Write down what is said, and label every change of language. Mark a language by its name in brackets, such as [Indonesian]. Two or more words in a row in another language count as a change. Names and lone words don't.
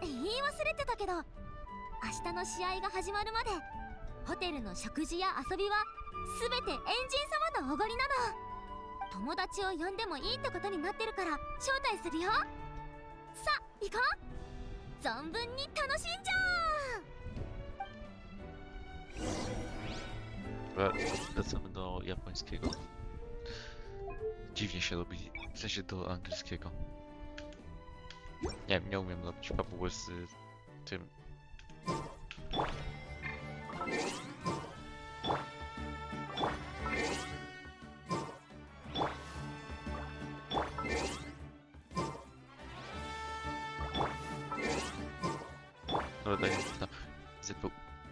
[Japanese] 言い忘れてたけど、明日の試合が始まるまでホテルの食事や遊びは全てエンジン様のおごりなの。友達を呼んでもいいってことになってるから招待するよ。さあ行こう。存分に楽しんじゃ [Polish] Wracamy do japońskiego. Dziwnie się robi, w sensie do angielskiego. Nie wiem, nie umiem robić fabuły z tym. No, daj mi na ZPU.